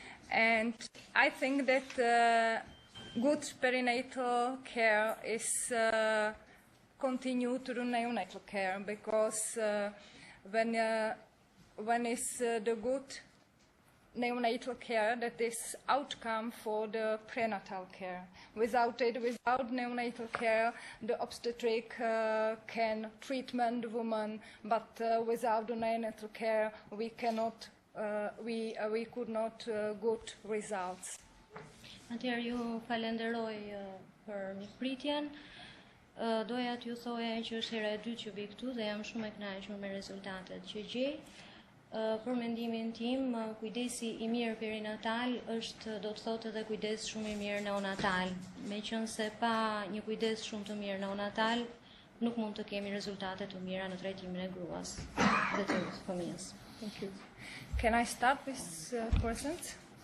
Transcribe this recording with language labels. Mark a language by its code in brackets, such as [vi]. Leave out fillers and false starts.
[en] And I think that good perinatal care is continue to do neonatal care, because when is the good neonatal care, that is outcome for the prenatal care. Without neonatal care, the obstetric can treatment the woman, but without the neonatal care, we cannot, we could not good results. [sq] Atëherë ju falenderoj për mikpritjen. Doja t'ju thoja që është hera e dytë që vi këtu dhe jam shumë e kënaqur me rezultatet që gjej. Për mendimin tim, kujdesi I mirë perinatal është, do të thotë, edhe kujdes shumë I mirë neonatal. Meqense pa një kujdes shumë të mirë neonatal, nuk mund të kemi rezultate të mira në trajtimin e gruas dhe të fëmijës. [en] Thank you. Can I start with questions?